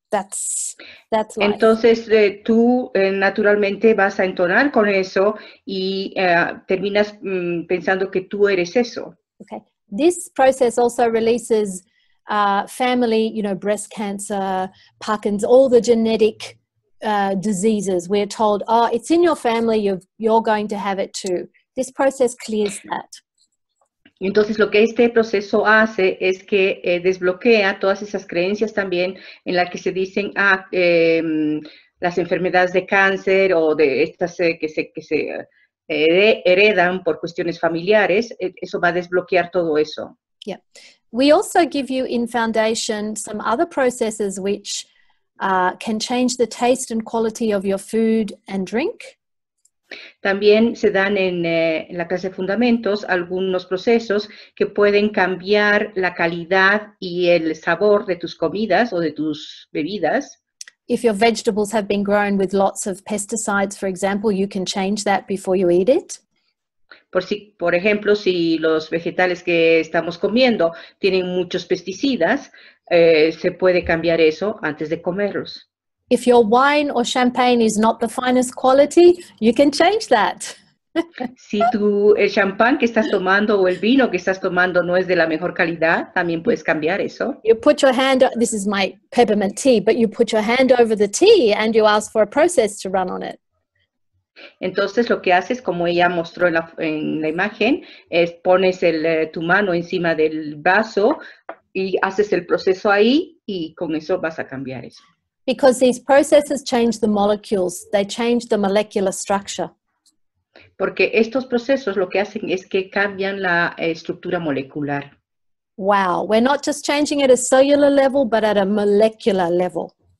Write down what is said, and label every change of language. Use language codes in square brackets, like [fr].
[en] That's life. [es] Entonces tú naturalmente vas a entonar con eso y terminas pensando que tú eres eso. [en] Okay. This process also releases family, breast cancer, Parkinson's, all the genetic diseases. We're told, oh, it's in your family, you're going to have it too. This process clears that. [es] Entonces, lo que este proceso hace es que desbloquea todas esas creencias también en las que se dicen, las enfermedades de cáncer o de estas que se heredan por cuestiones familiares, eso va a desbloquear todo eso. [en] Yeah. We also give you in Foundation some other processes which can change the taste and quality of your food and drink. [es] También se dan en la clase de fundamentos algunos procesos que pueden cambiar la calidad y el sabor de tus comidas o de tus bebidas. [en] If your vegetables have been grown with lots of pesticides, for example, you can change that before you eat it. [es] Por ejemplo, si los vegetales que estamos comiendo tienen muchos pesticidas, se puede cambiar eso antes de comerlos. [en] If your wine or champagne is not the finest quality, you can change that. [es] Si el champán que estás tomando o el vino que estás tomando no es de la mejor calidad, también puedes cambiar eso. [en] You put your hand, this is my peppermint tea, but you put your hand over the tea and you ask for a process to run on it. [es] Entonces lo que haces, como ella mostró en la imagen, es pones tu mano encima del vaso y haces el proceso ahí y con eso vas a cambiar eso. [en] Because these processes change the molecules, they change the molecular structure. [es] Porque estos procesos lo que hacen es que cambian la estructura molecular. [en] Wow, we're not just changing at a cellular level, but at a molecular level.